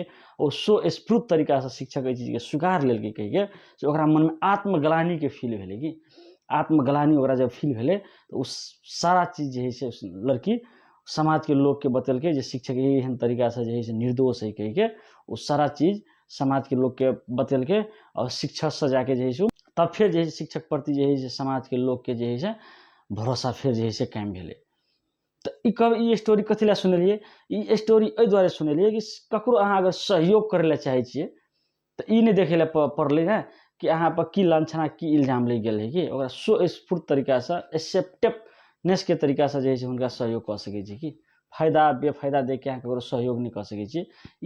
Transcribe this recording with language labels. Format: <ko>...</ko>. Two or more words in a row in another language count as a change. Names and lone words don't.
<mai>और सो स्फूर्त तरीका से शिक्षक एहि चीज के स्वीकार लेलके कहिके से ओकरा मन में आत्मग्लानि के फील भेले कि आत्मग्लानि ओकरा जब फील भेले तो उस सारा चीज जे है से लड़की समाज के लोग के बतेलके जे शिक्षक एहन तरीका से जे है से निर्दोष है कहिके उस सारा चीज समाज के लोग के बतेलके। और शिक्षक से जाके जे है से तब फिर जे है शिक्षक प्रति जे है से समाज के लोग के जे है से भरोसा फिर जे है से कायम भेले। तो ई स्टोरी कथी ला सुनलिए? ई स्टोरी एहि दुआरे सुनलिए कि ककरो अहाँ अगर सहयोग करे ला चाहे छिए तो ई नहीं देखे ला पड़ले ना कि अहाँ पर की लांछना की इल्जाम लग गेल है कि ओकरा सो स्फूर्त तरीका से एक्सेप्टेबनेस के तरीका से जे है से हुनका सहयोग कर सके छी कि फायदा बेफायदा देख के अहाँ ककरो सहयोग नहीं कर सके छी।</mai>